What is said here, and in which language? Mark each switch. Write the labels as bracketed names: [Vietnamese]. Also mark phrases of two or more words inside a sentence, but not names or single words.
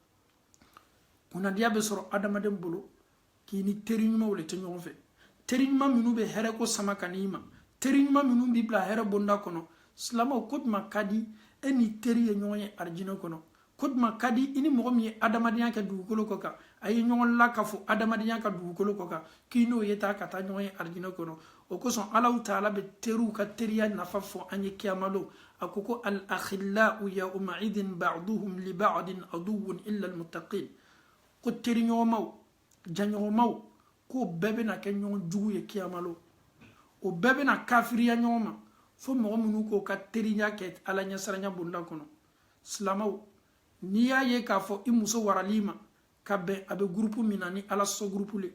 [Bambara] kunnadiya bɛ sɔrɔ adamaden bolo k'i ni teri ɲumanw de tɛ ɲɔgɔn fɛ teri ɲuman minnu bɛ hɛrɛ ko sama ka n'i ma teri ɲuman minnu b'i bila hɛrɛ bonda kɔnɔ silamɛw ko juma ka di e ni teri ye ɲɔgɔn ye arijinɛ kɔnɔ ko juma ka di i ni mɔgɔ min ye adamadenya kɛ dugukolo kɔ kan a ye ɲɔgɔn lakafo adamadenya ka dugukolo kɔ kan k'i n'o ye taa ka taa ɲɔgɔn ye arijinɛ kɔnɔ o kosɔn Alahu taala bɛ teriw ka teriya nafa fɔ an ye kiyamalo a ko ko [Arabic] الأخلاء يومئذ بعضهم لبعض عدو إلا المتقين [Bambara] ko teri ɲɔgɔnmaw janɲɔgɔnmaw ko bɛɛ bɛna kɛ ɲɔgɔn jugu ye kiyamalo o bɛɛ bɛna kafiriya ɲɔgɔn ma fo mɔgɔ minnu k'o ka teriya kɛ ala ɲɛsaranya bonda kɔnɔ silamɛw n'i y'a ye k'a fɔ i muso warali ma ka bɛn a bɛ groupe min na ni ala sɔ groupe le